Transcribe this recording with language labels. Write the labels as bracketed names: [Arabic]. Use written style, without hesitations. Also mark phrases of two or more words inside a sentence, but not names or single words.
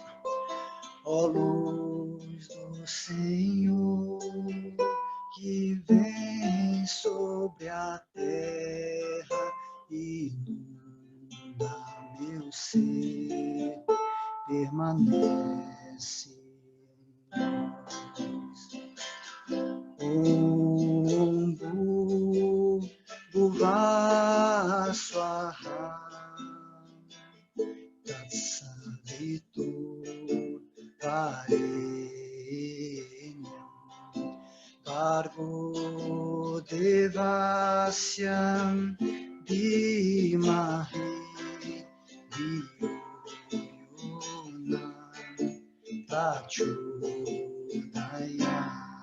[Portuguese] Ó luz do Senhor, que vem sobre a terra, inunda meu ser, permanece em nós. [Sanskrit] ॐ भुवःस्वः तत्सवितुर् वरेण्यं भर्गो देवस्य धीमहि धियो यो नः प्रचोदयात्.